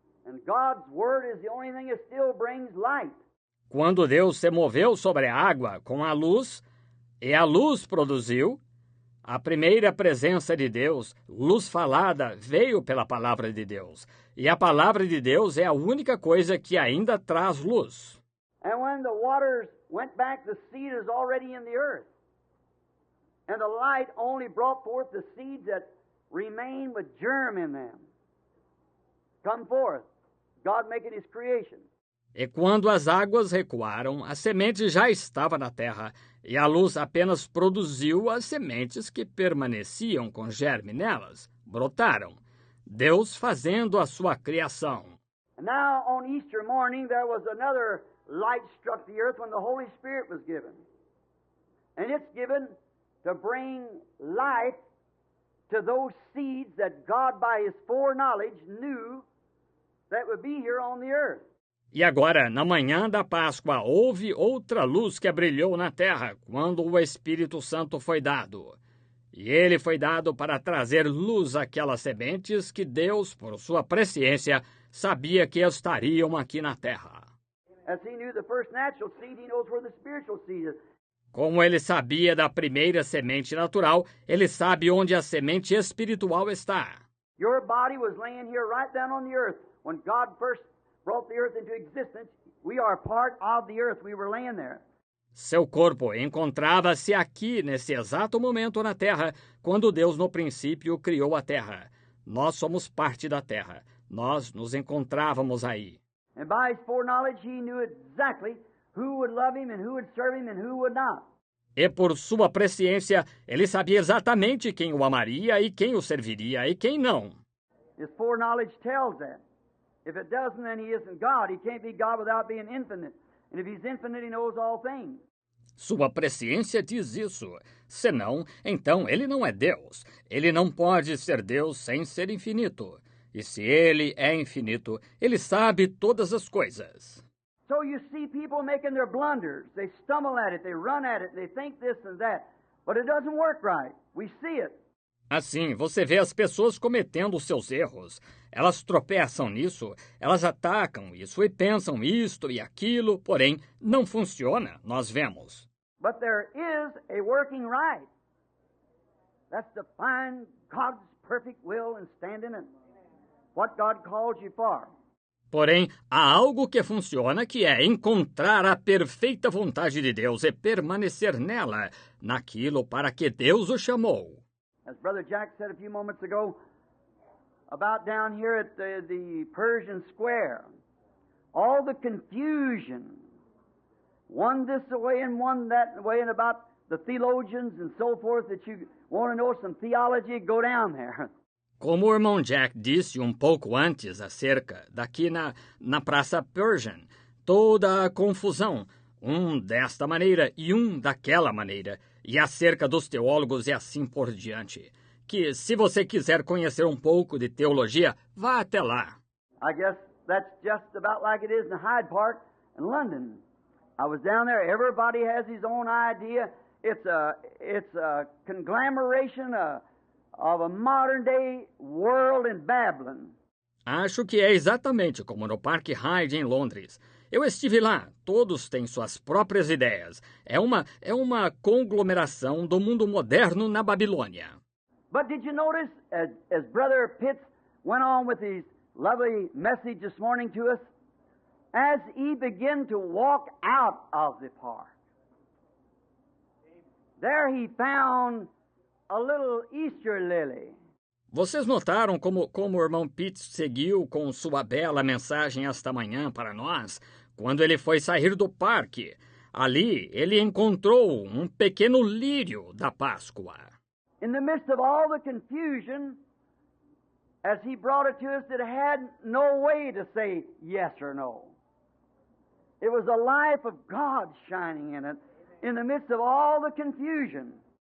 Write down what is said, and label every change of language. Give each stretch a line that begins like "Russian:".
English: And God's Word is the only thing that still brings light.
Portuguese: Quando Deus se moveu sobre a água com a luz, e a luz produziu, a primeira presença de Deus, luz falada, veio pela palavra de Deus. E a palavra de Deus é a única coisa que ainda traz luz.
English: And when the waters went back, the seed is already in the earth. And the light only brought forth the seeds that remain with germ in them. Come forth, God making His creation.
Portuguese: E quando as águas recuaram, a semente já estava na terra, e a luz apenas produziu as sementes que permaneciam com germe nelas, brotaram. Deus fazendo a sua criação.
English: And now on Easter morning there was another light struck the earth when the Holy Spirit was given. And it's given to bring life to those seeds that God by His foreknowledge knew that would be here on the earth.
Portuguese: E agora, na manhã da Páscoa, houve outra luz que brilhou na terra quando o Espírito Santo foi dado. E ele foi dado para trazer luz àquelas sementes que Deus, por sua presciência, sabia que estariam aqui na terra.
English: As He knew the first natural seed, He knows where the spiritual seed is.
Portuguese: Como ele sabia da primeira semente natural, ele sabe onde a semente espiritual está.
English: Your body was laying here right down on the earth. When God first brought the earth into existence, we are part of the earth. We were laying there.
Portuguese: Seu corpo encontrava-se aqui, nesse exato momento na terra, quando Deus no princípio criou a terra. Nós somos parte da terra. Nós nos encontrávamos aí.
English: And by His foreknowledge, He knew exactly who would love Him and who would serve Him and who would not.
Portuguese: E por sua presciência, ele sabia exatamente quem o amaria e quem o serviria e quem não.
English: His foreknowledge tells that. If it doesn't, then He isn't God. He can't be God without being infinite. And if He's infinite, He knows all things.
Portuguese: Sua presciência diz isso. Senão, então ele não é Deus. Ele não pode ser Deus sem ser infinito. E se ele é infinito, ele sabe todas as coisas.
English: So you see people making their blunders. They stumble at it, they run at it, they think this and that. But it doesn't work right. We see it.
Portuguese: Assim, você vê as pessoas cometendo os seus erros. Elas tropeçam nisso, elas atacam isso e pensam isto e aquilo, porém, não funciona, nós vemos.
English: But there is a working right. That's to find God's perfect will and stand in it. What God calls you for.
Portuguese: Porém, há algo que funciona, que é encontrar a perfeita vontade de Deus e permanecer nela, naquilo para que Deus o chamou.
English: As Brother Jack said a few moments ago, about down here at the Persian Square, all the confusion, one this way and one that way, and about the theologians and so forth, that you want to know some theology, go down there.
Portuguese: Como o irmão Jack disse um pouco antes acerca daqui na Praça Persian, toda a confusão, um desta maneira e um daquela maneira, e acerca dos teólogos e assim por diante, que se você quiser conhecer um pouco de teologia, vá até lá.
English: I guess that's just about like it is in Hyde Park in London. I was down there, everybody has his own idea. It's a conglomeration of a modern-day world in Babylon.
Portuguese: Acho que é exatamente como no Parque Hyde em Londres. Eu estive lá, todos têm suas próprias ideias. É uma conglomeração do mundo moderno na Babilônia.
English: But did you notice, as Brother Pitts went on with his lovely message this morning to us, as he began to walk out of the park, there he found a little Easter lily.
Portuguese: Vocês notaram como o irmão Pete seguiu com sua bela mensagem esta manhã para nós, quando ele foi sair do parque? Ali, ele encontrou um pequeno lírio da Páscoa.
English: In the midst of all the confusion, as he brought it to us, it had no way to say yes or no. It was the life of God shining in it, in the midst of all the confusion.